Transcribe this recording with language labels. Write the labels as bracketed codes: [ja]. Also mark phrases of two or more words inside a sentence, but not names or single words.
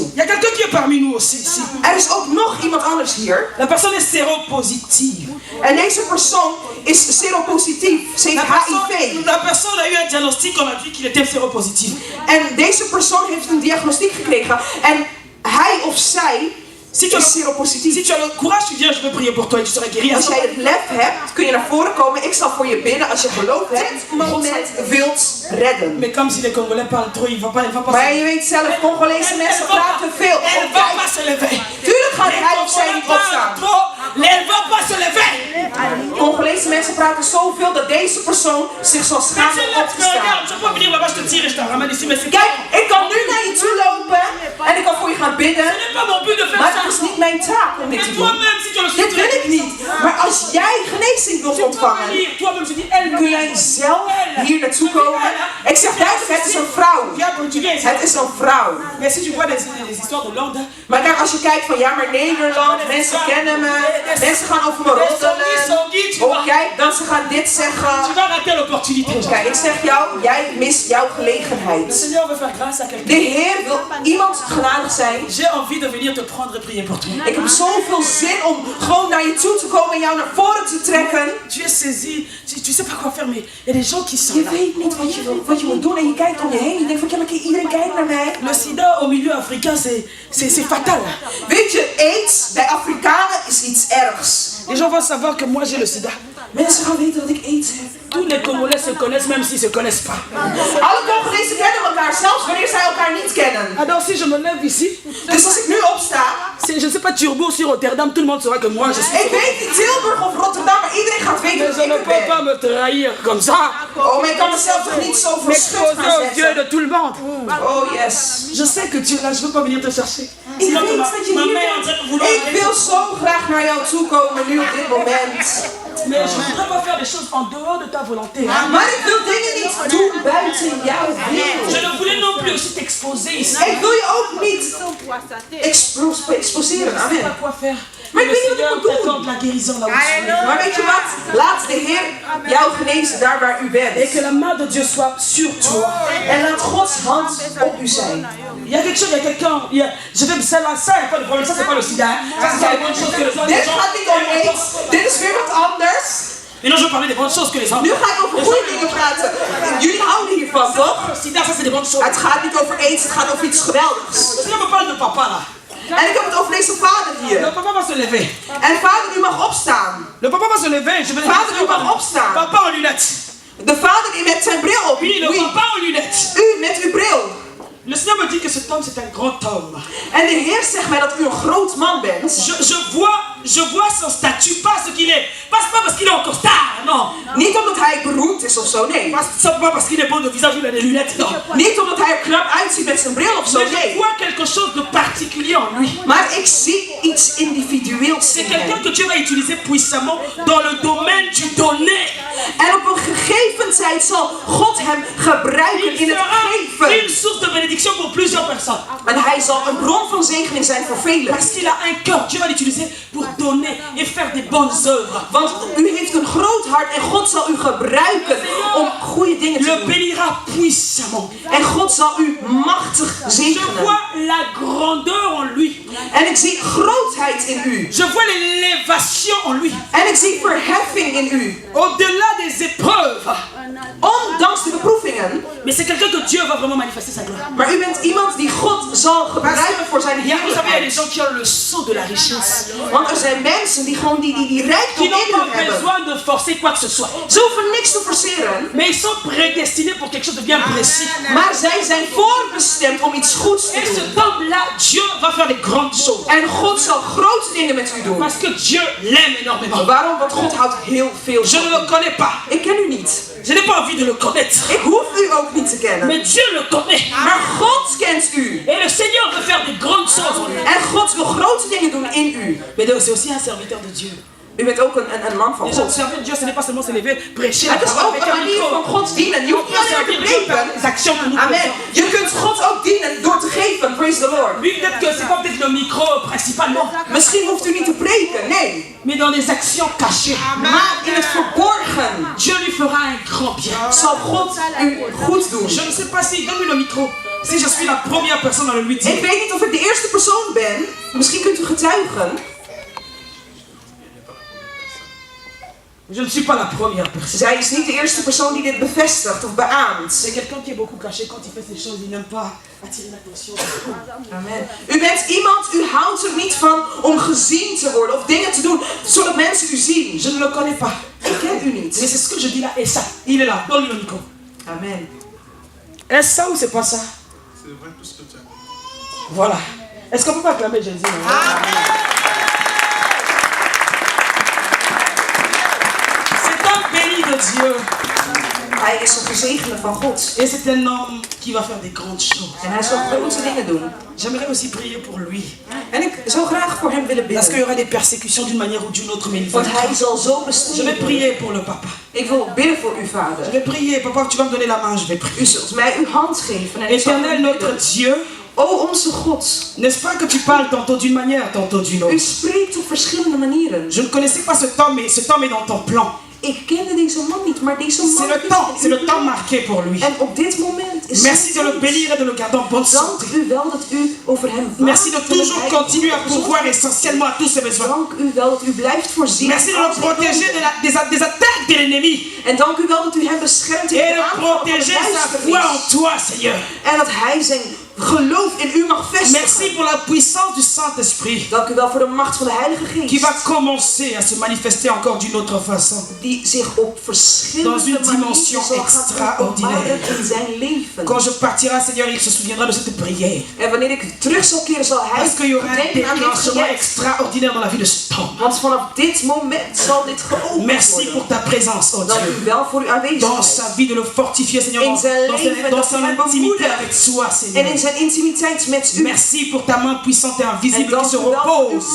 [fr] Il y a quelqu'un qui est parmi nous aussi ici. [nl] Er is ook nog iemand anders hier. [fr] La personne est séropositive. [nl] En deze persoon is seropositief. Ze heeft HIV. [fr] La personne a eu un diagnostic, on a dit qu'il était séropositif. [nl] En deze persoon heeft een diagnostiek gekregen. En hij of zij [fr] Si tu [nl] is [fr] as [nl] seropositief. [fr] si tu as le courage, tu viens, je vais prier pour toi et tu seras guéri. [nl] Als jij het lef hebt, kun je naar voren komen. Ik zal voor je bidden als je geloof hebt. God wilt redden. [fr] Mais comme si les Congolais parlent trop, il va pas [nl] Maar je weet zelf, Congolese mensen praten veel. [fr] Elle va pas se lever. [nl] Tuurlijk gaat [fr] Les [nl] hij of zij niet [fr] Congolais [nl] opstaan. [fr] parlent trop, elle va pas se lever. [nl] Congolese mensen praten zoveel dat deze persoon zich zal [fr] Mais [nl] schamen [fr] tu [nl] om [fr] là, [nl] op [fr] tu [nl] te [fr] me regardes, [nl] staan. [fr] je peux venir là-bas, je te tire et je te ramène ici, mais c'est [nl] Kijk, ik kan nu naar je toe lopen en ik kan voor je gaan bidden. [fr] Ce n'est pas mon but de faire [nl] Maar [fr] ça. [nl] het is niet mijn taak om dit te [fr] Mais [nl] doen. [fr] toi-même, si tu le [nl] Dit wil ik niet. Maar als jij genezing wilt ontvangen, [fr] toi-même, je dis, elle [nl] kun jij zelf hier naartoe komen. Ik zeg duidelijk, het is een vrouw. [fr] Viens, quand tu viens ici. [nl] Het is een vrouw. [fr] Mais si tu vois des histoires de Hollande, [nl] Maar kijk, als je kijkt van ja, maar Nederland, mensen kennen me, mensen gaan over me roddelen. Oh, kijk, dan ze gaan dit [fr] tu [nl] zeggen. [fr] vas rater l'opportunité. [nl] Kijk, ik zeg jou, jij mist jouw [fr] Le [nl] gelegenheid. [fr] Seigneur veut faire grâce à [nl] De [fr] quelqu'un. [nl] Heer wil iemand genadig zijn. [fr] J'ai envie de venir te prendre et prier pour toi. [nl] Ik heb zoveel zin om gewoon naar je toe te komen en jou naar voren te trekken. [fr] Tu es saisi, tu sais pas quoi faire, mais il y a des gens qui sont [nl] Je [fr] là. [nl] weet niet wat je moet doen en je kijkt om je heen. Je denkt van, ja, maar iedereen kijkt naar mij. [fr] Le sida au milieu africain, c'est fatal. [nl] Weet je, aids bij Afrikanen is iets ergs. [fr] Les gens vont savoir que moi j'ai le sida. [nl] Mensen gaan weten dat ik aids heb. [fr] Tous les Congolais se connaissent, même s'ils se connaissent pas. [nl] Alle Congolezen kennen elkaar, zelfs wanneer zij elkaar niet kennen. [fr] Alors si je me lève ici, [nl] Dus als ik nu opsta, [fr] je ne sais pas, Turbo sur Rotterdam, tout le monde saura que moi je suis. [nl] ik weet niet Tilburg of Rotterdam, maar iedereen gaat weten [fr] Mais [nl] dat [fr] je ne [nl] ik [fr] peux [nl] er [fr] pas [nl] ben. [fr] me trahir comme ça. [nl] Oh, maar ik kan mezelf toch niet zo voor schut [fr] M'exposer [nl] gaan [fr] aux yeux [nl] zetten. [fr] de tout le monde. [en] Oh yes. [fr] Je sais que tu es là, je veux pas venir te chercher. [nl] Ik [fr] Sinon, [nl] weet dat je [fr] ma [nl] hier [fr] mère est en train de [nl] bent. [fr] vouloir [nl] Ik [fr] aller. [nl] wil zo graag naar jou toe komen nu op dit moment. [fr] Mais je voudrais pas faire des choses en dehors de ta volonté. Hein? [nl] Maar ik wil dingen niet doen buiten jouw [fr] Je [nl] wil. [fr] ne voulais non plus aussi t'exposer ici. [nl] Ik wil je ook niet exposeren, [fr] Je sais amen. pas quoi faire. Mais Le [nl] weet je wat [fr] Seigneur [nl] ik moet doen? [fr] t'accorde la guérison là où tu es. [nl] Maar weet je wat? Laat de Heer jou genezen daar waar u [fr] Et [nl] bent. [fr] que la main de Dieu soit sur toi. [nl] En laat Gods hand op u zijn. [fr] Il y a quelque chose, il y a quelqu'un. Je vais ça là, ça, il n'y a pas de problème. Ça, c'est pas le sida. Hein. Ça, c'est les bonnes choses que les gens. [nl] Dit gaat niet om aids. Dit is weer wat anders. [fr] Et non, je veux parler des bonnes choses que les gens. [nl] Nu ga ik over goede dingen praten. Jullie houden hiervan, toch? [fr] Le sida, ça, c'est des bonnes choses. [nl] Het gaat niet over aids, het gaat over iets geweldigs. [fr] Sinon, on me parle de papa là. [nl] En ik heb het over deze vader [fr] Le [nl] hier. [fr] papa va se lever. [nl] En vader, u mag opstaan. [fr] Le papa va se lever. Je vais le [nl] Vader, u mag opstaan. [fr] Papa en lunettes. [nl] De vader die met zijn bril op. [fr] Oui, le Oui. papa en lunettes. [nl] U met uw bril. [fr] Le Seigneur me dit que cet homme, c'est un grand homme. [nl] En de Heer zegt mij dat u een groot man bent. [fr] Je vois son statut, pas ce qu'il est. Pas parce qu'il est encore star, non. [nl] Niet omdat hij beroemd is of zo, nee. [fr] Pas simplement parce qu'il est beau de visage ou il a des lunettes, non. [nl] Niet omdat hij er knap uitziet met zijn bril of zo, [fr] Mais je [nl] nee. [fr] vois quelque chose de particulier en lui. [nl] Maar ik zie iets individueels [fr] C'est [nl] in [fr] quelqu'un [nl] hem. [fr] que Dieu va utiliser puissamment dans le domaine du donner. [nl] En op een gegeven tijd zal God hem gebruiken [fr] Il [nl] in het [fr] sera [nl] geven. [fr] une source de bénédiction pour plusieurs personnes. [nl] En hij zal een bron van zegening zijn voor velen. [fr] Parce qu'il a un cœur. Dieu va l'utiliser pour donner et faire des bonnes œuvres. [nl] Want u heeft een groot hart en God zal u gebruiken om goede dingen te [fr] Le [nl] doen. [fr] bénira puissamment. [nl] En God zal u machtig [fr] Je [nl] zegenen. [fr] vois la grandeur en lui. [nl] En ik zie grootheid in u. [fr] Je vois l'élévation en lui. [nl] En ik zie verheffing in u. [fr] Au-delà des épreuves. [nl] Ondanks de beproevingen. [fr] Mais c'est quelqu'un que Dieu va vraiment manifester sa gloire. [nl] Maar u bent iemand die God zal gebruiken voor zijn [fr] Vous savez, il y a des [nl] heerlijkheid. [fr] gens qui ont le sceau de la richesse. [nl] Want er zijn mensen die gewoon die rijkdom [fr] Qui n'ont [nl] in [fr] pas [nl] hun hebben. [fr] besoin de forcer quoi que ce soit. [nl] Ze hoeven niks te forceren. [fr] Mais ils sont prédestinés pour quelque chose de bien précis. [nl] Maar zij zijn voorbestemd om iets goeds [fr] Et [nl] te doen. [fr] cet homme-là, Dieu va faire des grandes choses. [nl] En God zal grote dingen met u doen. [fr] Parce que Dieu l'aime énormément. [nl] Waarom? Want God houdt heel veel [fr] Je ne [nl] van [fr] le [nl] u. [fr] connais pas. [nl] Ik ken u niet. [fr] Je n'ai pas envie de le connaître. [nl] Ik hoef hoeft u ook niet te kennen. [fr] Mais Dieu le connaît. [nl] Maar God kent u. [fr] Et le Seigneur veut faire de grandes choses en lui. [nl] En God wil grote dingen doen in u. [fr] Mais c'est aussi un serviteur de Dieu. [nl] U bent ook een man van [fr] Déjà, [nl] God. [fr] servir Dieu, ce n'est pas seulement se lever, prêcher. [nl] Het is ook een manier van God dienen. Je hoeft niet alleen te preken. Amen. Je kunt God ook dienen door te geven. [en] Praise the Lord. [fr] Oui, peut-être que c'est pas peut-être le micro principalement. [nl] Misschien hoeft u niet te preken. Nee. [fr] Mais dans les actions cachées. [nl] Maar in het verborgen. [fr] Dieu lui fera un grand bien. [nl] Zal God u goed doen. [fr] Je ne sais pas si, donne-lui le micro. Si je suis la première personne à le lui dire. [nl] Ik weet niet of ik de eerste persoon ben. Misschien kunt u getuigen. [fr] Je ne suis pas la première personne. [nl] Zij is niet de eerste persoon die dit bevestigt of beaamt. [fr] C'est quelqu'un qui est beaucoup caché quand il fait ces choses. Il n'aime pas attirer l'attention. Amen. [nl] U bent iemand, u houdt er niet van om gezien te worden of dingen te doen zodat mensen u zien. [fr] Je ne le connais pas. [nl] Ik ken u niet. [fr] Mais c'est ce que je dis là. Et ça, il est là. Donne-lui le micro. Amen. Est-ce ça ou c'est pas ça? C'est vrai tout ce que tu as dit. Voilà. Est-ce qu'on peut pas acclamer Jésus? De Dieu. [nl] Hij is een gezegende van God. [fr] Et c'est un homme qui va faire des grandes choses. [nl] En hij zal grote dingen doen. [fr] J'aimerais aussi prier pour lui. [nl] En ik zou graag voor hem willen bidden. [fr] Parce qu'il y aura des persécutions d'une manière ou d'une autre, mais il [nl] Want hij zal zo [fr] Je vais [nl] bestreden. [fr] prier pour le papa. [nl] Ik wil bidden voor uw [fr] Je [nl] vader. [fr] vais prier, papa, tu vas me donner la main, je vais prier. [nl] U zult mij uw hand geven. En ik zal [fr] Éternel, notre [nl] bidden. [fr] Dieu, [nl] O onze God. [fr] n'est-ce pas que tu parles tantôt d'une manière, tantôt d'une [nl] U [fr] autre? [nl] spreekt op verschillende manieren. [fr] Je ne connaissais pas cet homme, mais cet homme est dans ton plan. [nl] Ik kende deze man niet, maar deze man [fr] C'est le temps marqué pour lui. [nl] En op dit moment is [fr] Merci de le bénir et de le garder en bonne [nl] Dank [fr] santé. [nl] u wel dat u over hem waakt. [fr] Merci de toujours continuer à pourvoir essentiellement à tous ses besoins. [nl] Dank u wel dat u blijft voorzien. [fr] Merci de le protéger des attaques de l'ennemi. [nl] En dank u wel dat u hem beschermt [fr] Et [nl] tegen [fr] de [nl] de aanval van de [fr] protéger sa foi en [nl] duisternis. [fr] toi, Seigneur. [nl] En dat hij zijn geloof in u mag vestigen. [fr] Merci pour la puissance du Saint-Esprit [nl] Dank u wel voor de macht van de Heilige [fr] qui va [nl] Geest. [fr] commencer à se manifester encore d'une autre façon. [nl] Die zich op verschillende [fr] Dans une [nl] manieren [fr] dimension [nl] zal gaan [fr] extraordinaire. [nl] openbaren in zijn leven. [fr] Quand je partirai, Seigneur, il se souviendra de cette prière. [nl] En wanneer ik terug zal keren, zal hij [fr] Parce qu'il y aura un [nl] denken aan dit [fr] déclenchement [nl] gebed. [fr] extraordinaire dans la vie de cet homme. [nl] Want vanaf dit moment zal dit geopend [fr] Merci [nl] worden. [fr] pour ta présence, oh [nl] Dank [fr] Dieu. [nl] u wel voor uw [fr] Dans [nl] aanwezigheid. [fr] sa vie, de le fortifier, Seigneur, [nl] In zijn [fr] dans [nl] leven, [fr] dans [nl] dat [fr] son [nl] hij hem [fr] intimité [nl] bemoedigt. [fr] avec toi, [nl] En [fr] Seigneur. [nl] in zijn intimiteit met u. [fr] Merci pour ta main puissante et [nl] En [fr] invisible qui [nl] dank [fr] se [nl] u wel voor uw